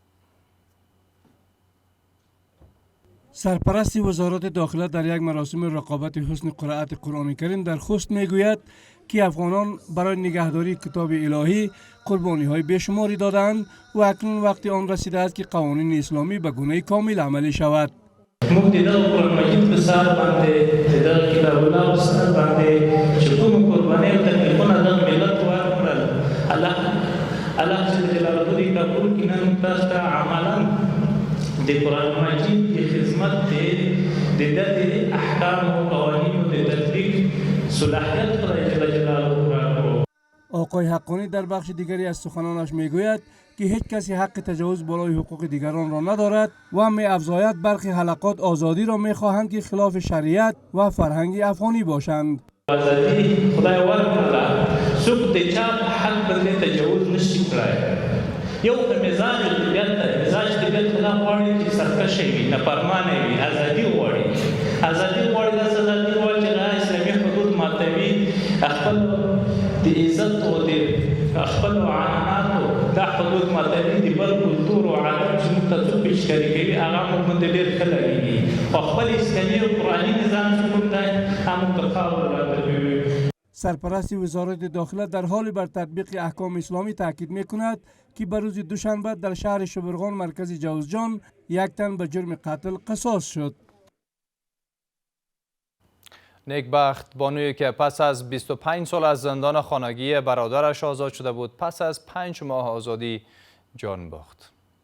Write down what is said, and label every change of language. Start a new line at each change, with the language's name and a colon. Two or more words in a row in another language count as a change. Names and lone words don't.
Persian: سرپرست وزارت داخله در یک مراسم رقابت حسن قرائت قرآن کریم در خوست میگوید که افغانان برای نگهداری کتاب الهی قربانی‌های بیشماری دادند و اکنون وقت آن رسیده است که قوانین اسلامی به گونه کامل عملی شود.
Pashto: موږ د دغه قرآن مجید په سر باندې د دغه کتاب الله په سر باندې چې کوم قربانۍ او تکلیفونه دغه ملت ورکړل، الله
Arabic: جل جلاله
Pashto: دې قبول کړي. نن تاسو ته عملاً د قرآن مجید د خدمت د احکام و قوانین د تطبیق صلاحیت خدای
Arabic: جل جلاله
Pashto: را.
Persian: آقای حقانی در بخش دیگری از سخنانش میگوید که هیچ کسی حق تجاوز بالای حقوق دیگران را ندارد و می‌افزاید برخی حلقات آزادی را می‌خواهند که خلاف شریعت و فرهنگ افغانی باشند.
Pashto: آزادی خدای ورکړه، څوک د چا په حق باندې تجاوز نشي کړای. یو په مزاج طبیعت خدا غواړي چې سرکشه وي، نافرمانه وي، ازادي غواړي. ازادي غواړي، داسې ازادي غواړي چې هغه اسلامي حدود ماتوي، خپل د عزت او د خپل عنعناتو دا حدود ماتوي، د بل کلتور او عادت چې موږ ته څوک پیشکاري کوي هغه موږ باندې ډېر ښه لګېږي، او خپل اسلامي او قرآني نظام چې کوم دی هغه موږ ته خاوره راکوي.
Persian: سرپرست وزارت داخله در حال بر تطبیق احکام اسلامی تاکید می‌کند که به روز دوشنبه در شهر شبرغان مرکز جوزجان یک تن به جرم قتل قصاص شد. نیکبخت بانویی که پس از 25 سال از زندان خانگی برادرش آزاد شده بود، پس از 5 ماه آزادی جان باخت.